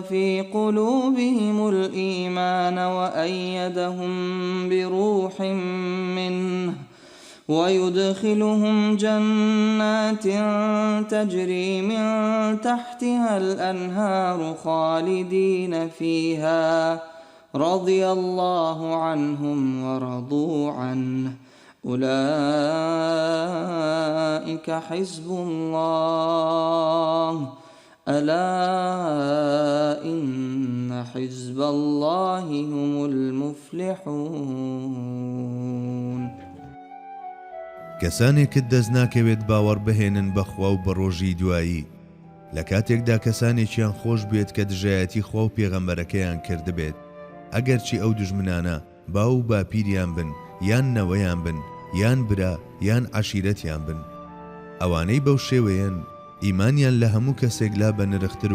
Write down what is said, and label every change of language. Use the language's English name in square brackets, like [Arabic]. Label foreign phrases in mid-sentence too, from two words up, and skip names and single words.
[Arabic] في قلوبهم الإيمان وأيدهم بروح منه ويدخلهم جنات تجري من تحتها الأنهار خالدين فيها رضي الله عنهم ورضوا عنه أولئك حزب الله ألا إن حزب الله هم المفلحون. [Central Kurdish] کەسانێکت دەست ناکەوێت باوەڕ بهێنن بەخوا و بە ڕۆژی دوایی لە کاتێکدا کەسانێکیان خۆش بێت کە دژایەتی خوا و پێغەمبەرەکەیان کردبێت ئەگەرچی ئەو دژمنانە باو و باپیریان بن یان نەوەیان بن یان برا یان عەشیرەتیان بن ئەوانەی بەو شێوەیەن ئیمانیان لە هەموو کەسێک لا بە نرختر